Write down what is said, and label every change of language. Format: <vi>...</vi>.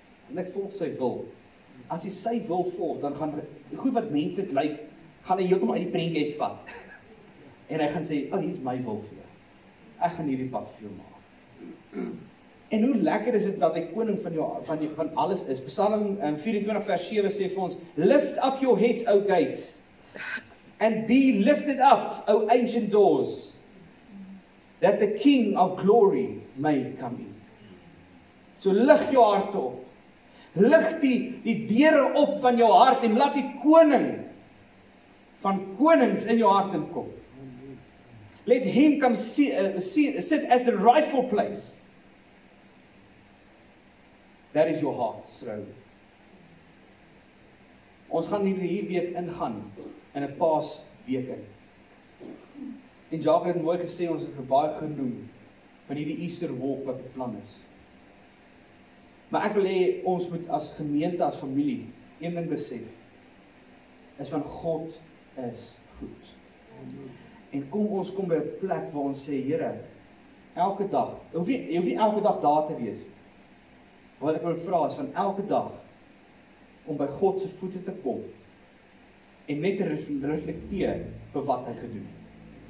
<af>En ek volg sy wil. As jy sy wil volg, dan gaan goed wat menslik lyk, gaan hy heeltemal uit die prentjie uitvat. En hy gaan sê, hier is my wil vir jou. Ek gaan hierdie pad vir jou maak. En hoe lekker is dit dat hy koning van alles is. Psalm 24 vers 7 sê vir ons,</af> <en>lift up your heads, O gates, and be lifted up, O ancient doors, that the King of glory may come in.</en> <af>So lig jou hart op. Lig die deure op van jou hart en laat die koning van konings in jou hart inkom.</af> <en>Let him come sit at the rightful place. That is your heart, throne.</en> <af>Ons gaan hierdie week ingaan in 'n Paasweek in. En Jacques het mooi gesê, ons het baie genoem van hierdie Easter walk wat beplan is. Maar ek wil hê ons moet as gemeente, as familie, een ding besef, is van God is goed. En ons kom by 'n plek waar ons sê, Here, elke dag, jy hoef nie elke dag daar te wees nie. Wat ek wil vra is van elke dag, om by God se voete te kom, en net te reflekteer vir wat hy gedoen het.</af>